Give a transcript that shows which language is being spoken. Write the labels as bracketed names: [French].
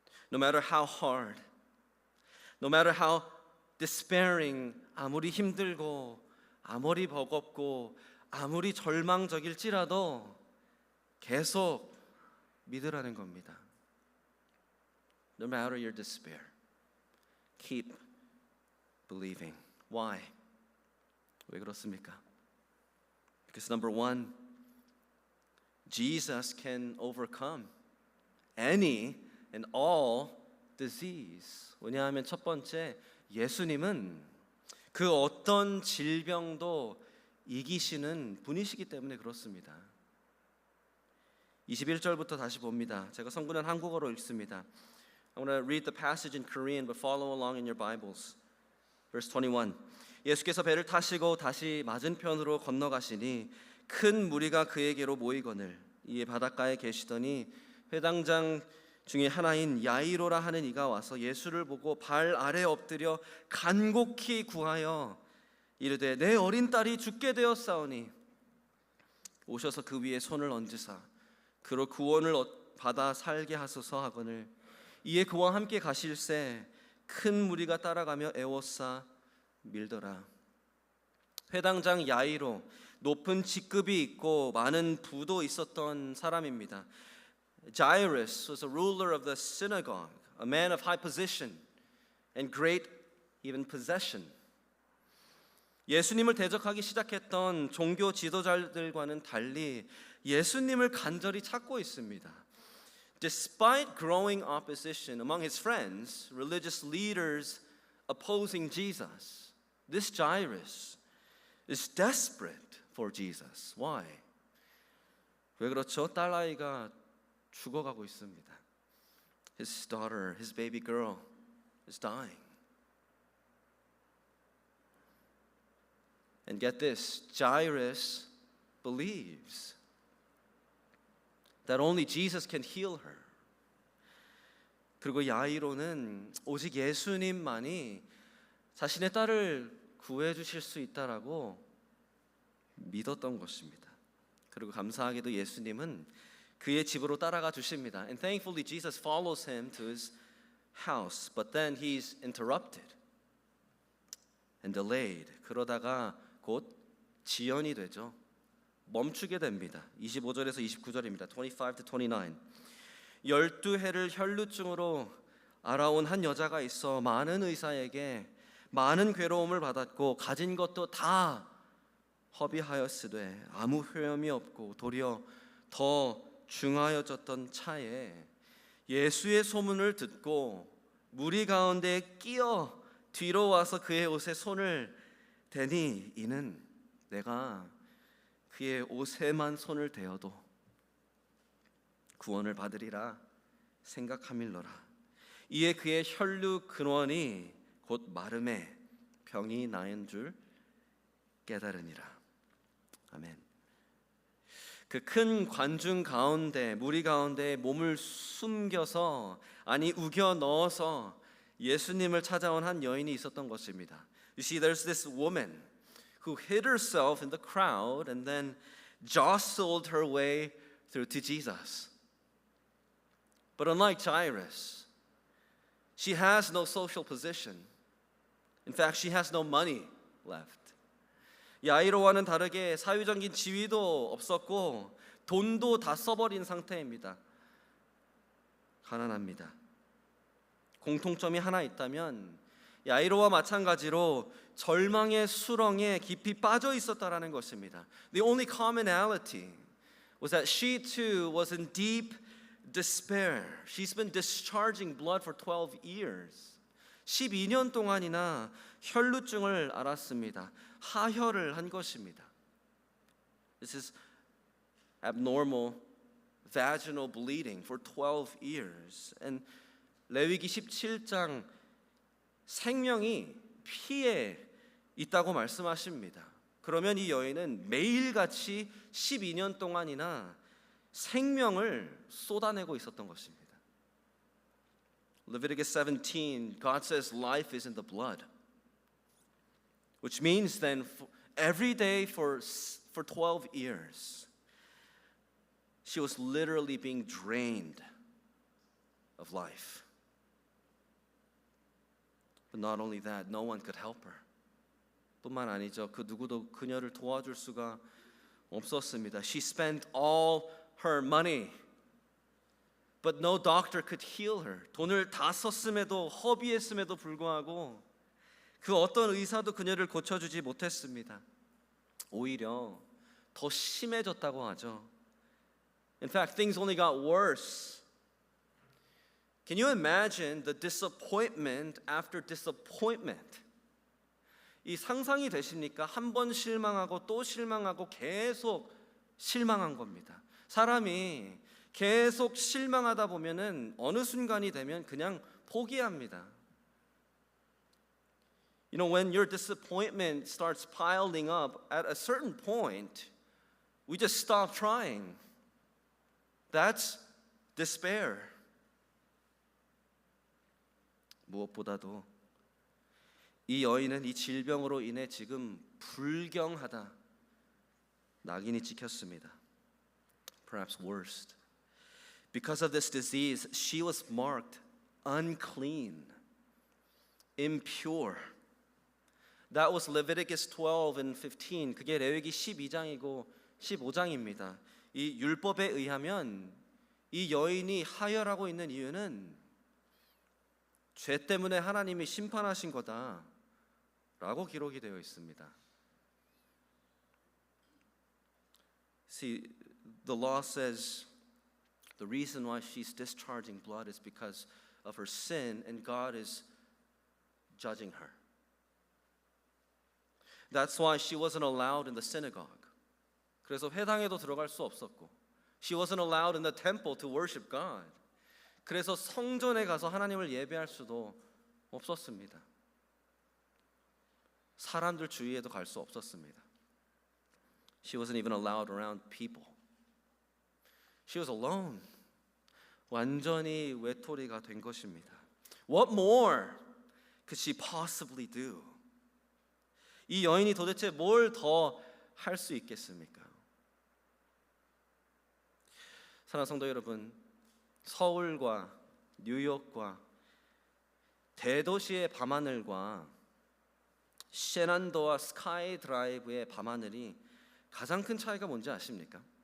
[English] No matter how hard, no matter how despairing, [Korean] 아무리 힘들고 아무리 버겁고 아무리 절망적일지라도 계속 믿으라는 겁니다. [English] No matter your despair, keep believing. Why? [Korean] 왜 그렇습니까? [English] Because number one, Jesus can overcome any and all disease. [Korean] 왜냐하면 첫 번째, 예수님은 그 어떤 질병도 이기시는 분이시기 때문에 그렇습니다. 21절부터 다시 봅니다. 제가 성구는 한국어로 읽습니다. [English] I want to read the passage in Korean, but follow along in your Bibles. Verse 21. [Korean] 예수께서 배를 타시고 다시 맞은편으로 건너가시니 큰 무리가 그에게로 모이거늘 이에 바닷가에 계시더니 회당장 중에 하나인 야이로라 하는 이가 와서 예수를 보고 발 아래 엎드려 간곡히 구하여 이르되 내 어린 딸이 죽게 되었사오니 오셔서 그 위에 손을 얹으사 그로 구원을 받아 살게 하소서 하거늘 이에 그와 함께 가실새 큰 무리가 따라가며 애워싸 밀더라. 회당장 야이로 높은 직급이 있고 많은 부도 있었던 사람입니다. [English] Jairus was a ruler of the synagogue, a man of high position and great even possession. [Korean] 예수님을 대적하기 시작했던 종교 지도자들과는 달리 예수님을 간절히 찾고 있습니다. [English] Despite growing opposition among his friends, religious leaders opposing Jesus, this Jairus is desperate for Jesus. Why? [Korean] 왜 그렇죠? 딸아이가 죽어가고 있습니다. [English] His daughter, his baby girl is dying. And get this, Jairus believes that only Jesus can heal her. [Korean] 그리고 야이로는 오직 예수님만이 자신의 딸을 구해 주실 수 있다라고 믿었던 것입니다. 그리고 감사하게도 예수님은 그의 집으로 따라가 주십니다. [English] And thankfully Jesus follows him to his house. But then he's interrupted and delayed. [Korean] 그러다가 곧 지연이 되죠. 멈추게 됩니다. 25절에서 29절입니다. [English] 25 to 29. [Korean] 12해를 혈루증으로 알아온 한 여자가 있어 많은 의사에게 많은 괴로움을 받았고 가진 것도 다 허비하였으되 아무 효험이 없고 도리어 더 중하여졌던 차에 예수의 소문을 듣고 무리 가운데 끼어 뒤로 와서 그의 옷에 손을 대니 이는 내가 그의 옷에만 손을 대어도 구원을 받으리라 생각함일러라. 이에 그의 혈류 근원이 곧 마름에 병이 나은 줄 깨달으니라. 아멘. 그 큰 관중 가운데 무리 가운데 몸을 숨겨서 아니 우겨 넣어서 예수님을 찾아온 한 여인이 있었던 것입니다. [English] You see, there's this woman who hid herself in the crowd and then jostled her way through to Jesus. But unlike Jairus, she has no social position. In fact, she has no money left. [Korean] 야이로와는 다르게 사회적인 지위도 없었고 돈도 다 써버린 상태입니다. 가난합니다. 공통점이 하나 있다면 야이로와 마찬가지로 절망의 수렁에 깊이 빠져 있었다라는 것입니다. [English] The only commonality was that she too was in deep despair. She's been discharging blood for 12 years. [Korean] 12년 동안이나 혈루증을 앓았습니다. 하혈을 한 것입니다. [English] This is abnormal vaginal bleeding for 12 years. [Korean] And 레위기 17장 생명이 피에 있다고 말씀하십니다. 그러면 이 여인은 매일같이 12년 동안이나 생명을 쏟아내고 있었던 것입니다. [English] Leviticus 17, God says life is in the blood. Which means then every day for 12 years, she was literally being drained of life. But not only that, no one could help her. [Korean] 뿐만 아니죠. 그 누구도 그녀를 도와줄 수가 없었습니다. [English] She spent all her money, but no doctor could heal her. [Korean] 돈을 다 썼음에도 허비했음에도 불구하고 그 어떤 의사도 그녀를 고쳐주지 못했습니다. 오히려 더 심해졌다고 하죠. [English] In fact, things only got worse. Can you imagine the disappointment after disappointment? [Korean] 이 상상이 되십니까? 한 번 실망하고 또 실망하고 계속 실망한 겁니다. 사람이 계속 실망하다 보면은 어느 순간이 되면 그냥 포기합니다. [English] You know, when your disappointment starts piling up, at a certain point, we just stop trying. That's despair. [Korean] 무엇보다도 이 여인은 이 질병으로 인해 지금 불경하다, 낙인이 찍혔습니다. [English] Perhaps worst. Because of this disease, she was marked unclean, impure. That was Leviticus 12 and 15. [Korean] 그게 레위기 12장이고 15장입니다. 이 율법에 의하면 이 여인이 하혈하고 있는 이유는 죄 때문에 하나님이 심판하신 거다라고 기록이 되어 있습니다. [English] See, the law says the reason why she's discharging blood is because of her sin, and God is judging her. That's why she wasn't allowed in the synagogue. [Korean] 그래서 회당에도 들어갈 수 없었고, [English] she wasn't allowed in the temple to worship God. [Korean] 그래서 성전에 가서 하나님을 예배할 수도 없었습니다. 사람들 주위에도 갈 수 없었습니다. [English] She wasn't even allowed around people. She was alone. [Korean] 완전히 외톨이가 된 것입니다. [English] What more could she possibly do? [Korean] 이 여인이 도대체 뭘 더 할 수 있겠습니까? 사랑하는 성도 여러분, 서울과 뉴욕과 대도시의 밤하늘과 셰난도와 스카이 드라이브의 밤하늘이 가장 큰 차이가 뭔지 아십니까?